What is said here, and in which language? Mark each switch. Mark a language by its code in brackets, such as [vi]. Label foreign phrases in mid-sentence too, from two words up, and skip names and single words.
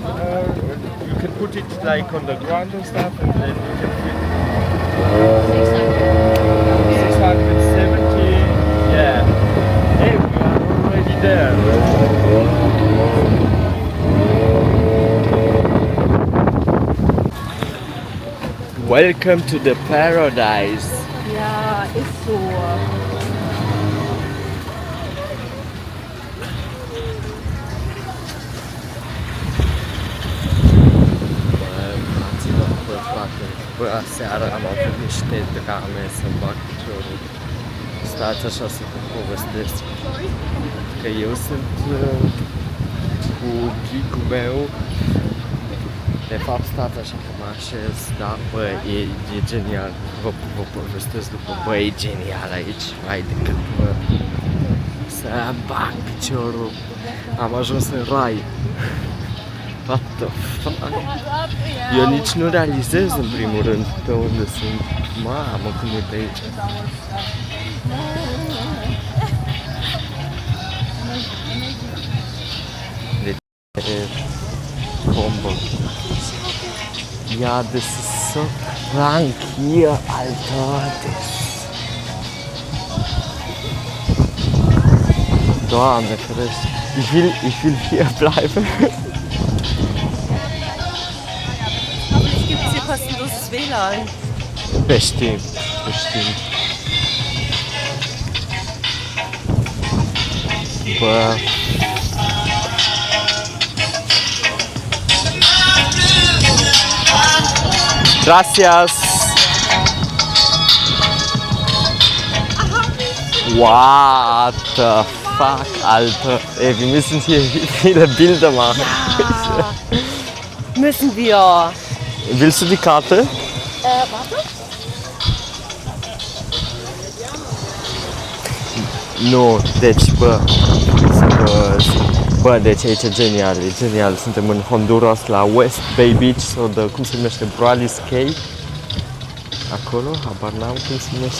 [en] You can put it like on the ground and stuff, and then you can fit 670. Yeah. Hey, we are already there. Welcome to the paradise. [de] Ja, ist so. [ro] Bă, aseară am avut niște drame să-mi bag piciorul. Stați așa să vă povestesc. Că eu sunt cu ghicul meu. De fapt, stați așa că mă așez, da, bă, e genial. Vă povestesc după, bă, e genial aici. Hai de cât, bă, să bag piciorul. Am ajuns în rai. [en] What the fuck? [ro] Eu nici nu realizez în primul rând pe unde sunt. Mamă, cum e pe aici. Deci e bombă. [de] Ja, das ist so krank hier, Alter. [ro] Doamne, ferește. [de] Ich will hier bleiben. Hoffentlich gibt es hier kostenloses WLAN. Bestimmt, bestimmt. [ro] Bă. Gracias. [en] What the fuck, [de] Alter. Ey, wir müssen hier viele Bilder machen. Ja, müssen wir. Willst du die Karte? Warte. [ro] Nu, deci, bă, deci aici e genial, e genial. Suntem în Honduras, la West Bay Beach, sau de, cum se numește, Brawley's Cay. Acolo, habar n-am cum se numește.